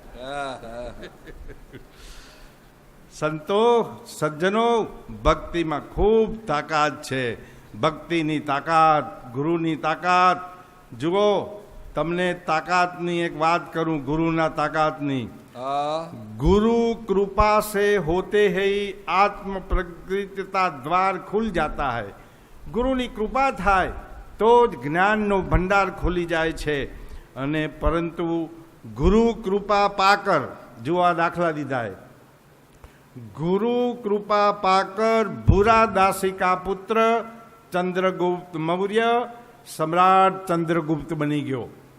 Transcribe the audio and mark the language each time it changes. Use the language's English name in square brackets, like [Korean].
[Gujarati] હા, હા. સંતો, સજ્જનો, ભક્તિમાં ખૂબ તાકાત છે. ભક્તિની તાકાત, ગુરુની તાકાત. જુઓ, તમને તાકાતની એક વાત કરું, ગુરુના તાકાતની. હા [Hindi] गुरु कृपा से होते ही आत्म प्रकृति का द्वार खुल जाता है. [Gujarati] ગુરુની કૃપા થાય તો જ જ્ઞાનનો ભંડાર ખોલી જાય છે. અને પરંતુ [Hindi] ગુરુ કૃપા પાકર, [Gujarati] જો આ દાખલા દીધા એ, ગુરુ કૃપા પાકર ભૂરા દાસિકા પુત્ર ચંદ્રગુપ્ત મૌર્ય સમ્રાટ ચંદ્રગુપ્ત બની ગયો.